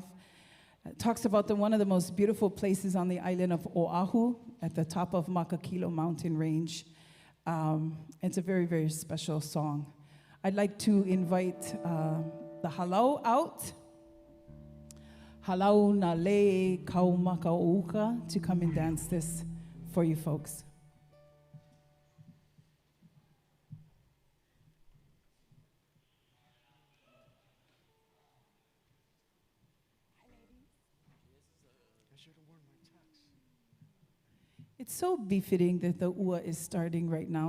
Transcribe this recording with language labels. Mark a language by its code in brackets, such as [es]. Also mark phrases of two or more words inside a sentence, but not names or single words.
[en] It talks about one of the most beautiful places on the island of Oahu at the top of Makakilo mountain range. It's a very, very special song. I'd like to invite the halau out. Halau na le kaumakauka to come and dance this for you folks. It's so befitting that the ua is starting right now.